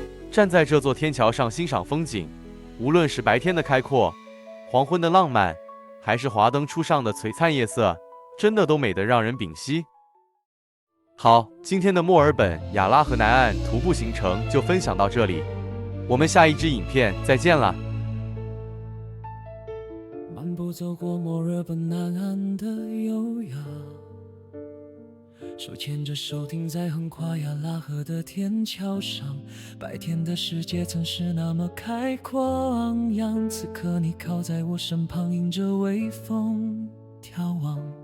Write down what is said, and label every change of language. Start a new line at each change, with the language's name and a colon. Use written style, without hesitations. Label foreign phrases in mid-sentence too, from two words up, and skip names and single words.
Chinese: 站在這座天橋上欣賞風景，無論是白天的開闊，黃昏的浪漫，還是華燈初上的璀璨夜色，真的都美得讓人屏息。好，今天的墨爾本亞拉河南岸徒步行程就分享到這裡，我們下一支影片再見了。漫步走過墨爾本南岸的優雅，手牽着手停在橫跨亞拉河的天橋上，白天的世界曾是那麼開闊昂揚，此刻你靠在我身旁，迎着微風眺望，